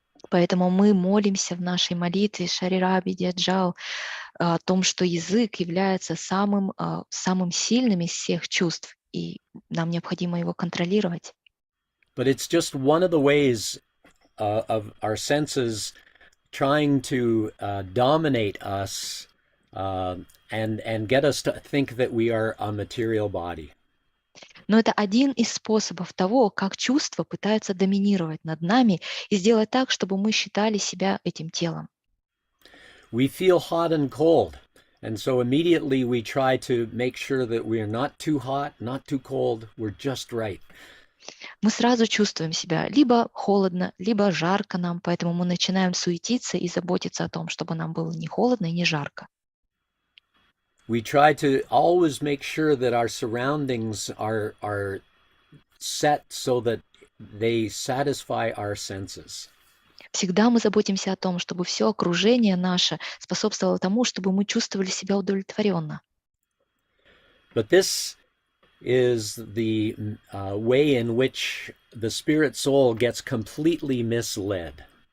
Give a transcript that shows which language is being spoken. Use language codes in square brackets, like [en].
[ru] Поэтому мы молимся в нашей молитве Шарира Видяджал о том, что язык является самым сильным из всех чувств, и нам необходимо его контролировать. [en] But it's just one of the ways of our senses trying to dominate us and get us to think that we are a material body. [ru] Но это один из способов того, как чувства пытаются доминировать над нами и сделать так, чтобы мы считали себя этим телом. [en] We feel hot and cold, and so immediately we try to make sure that we are not too hot, not too cold, we're just right. [ru] Мы сразу чувствуем себя либо холодно, либо жарко нам, поэтому мы начинаем суетиться и заботиться о том, чтобы нам было не холодно и не жарко. [en] We try to always make sure that our surroundings are set so that they satisfy our senses. [ru] Всегда мы заботимся о том, чтобы все окружение наше способствовало тому, чтобы мы чувствовали себя удовлетворенно. [en] But this is the way in which the spirit soul gets completely misled.